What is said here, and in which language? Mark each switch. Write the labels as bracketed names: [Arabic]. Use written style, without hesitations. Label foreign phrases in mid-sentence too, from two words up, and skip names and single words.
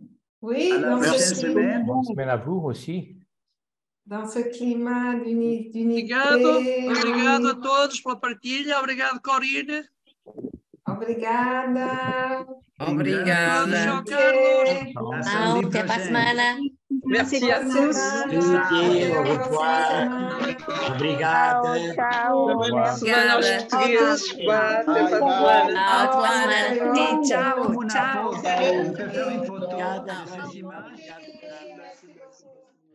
[French] Oui, à la prochaine semaine. Bonne semaine à vous aussi. Dans ce climat d'unité. [Portuguese] Obrigado a todos pela partilha. Obrigado, Corina. Obrigada. Obrigada. Tchau, Carlos. Tchau, até para a semana. [French] Merci à tous. Au revoir. [Portuguese] Obrigada. Obrigada. Tchau. Tchau.